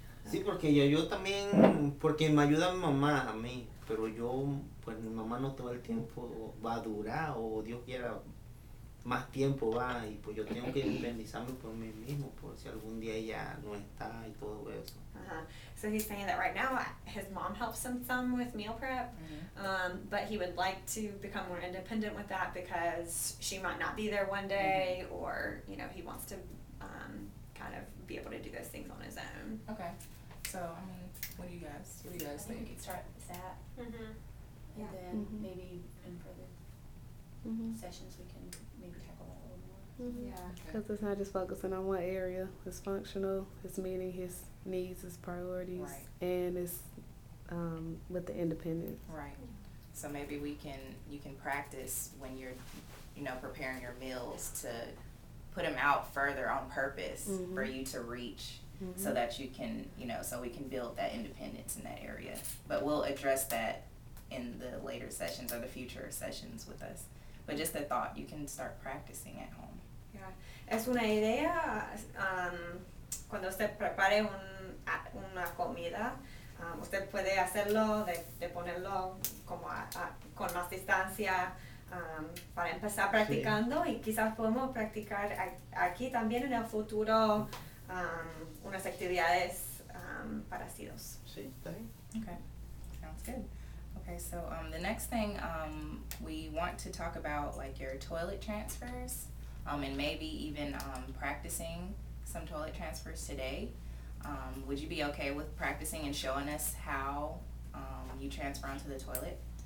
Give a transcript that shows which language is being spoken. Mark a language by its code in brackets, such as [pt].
[es] Sí, porque yo también, porque me ayuda mi mamá a mí, pero pues mi mamá no todo el tiempo va a durar, o Dios quiera más tiempo va, y pues yo tengo que independizarme por mí mismo, por si algún día ella no está y todo eso. [en] So he's saying that right now his mom helps him some with meal prep, but he would like to become more independent with that because she might not be there one day, or he wants to kind of be able to do those things on his own. Okay. So what do you guys I think we think? could start with that, Mm-hmm. and Yeah. then maybe in further sessions we can maybe tackle that a little more. Yeah. Because it's not just focusing on one area. It's functional. It's meeting his needs, his priorities, Right. and it's with the independence. Right. So maybe you can practice when you're, preparing your meals to put them out further on purpose for you to reach, so that you can, so we can build that independence in that area. But we'll address that in the later sessions or the future sessions with us. But just a thought, you can start practicing at home. Yeah. [es] Es una idea, cuando usted prepare una comida, usted puede hacerlo de ponerlo como con más distancia, para empezar practicando, y quizás podemos practicar aquí también en el futuro unas actividades parecidos. Sí, está bien. [en] Okay, sounds good. Okay, so the next thing, we want to talk about like your toilet transfers, and maybe even practicing some toilet transfers today. Would you be okay with practicing and showing us how you transfer onto the toilet?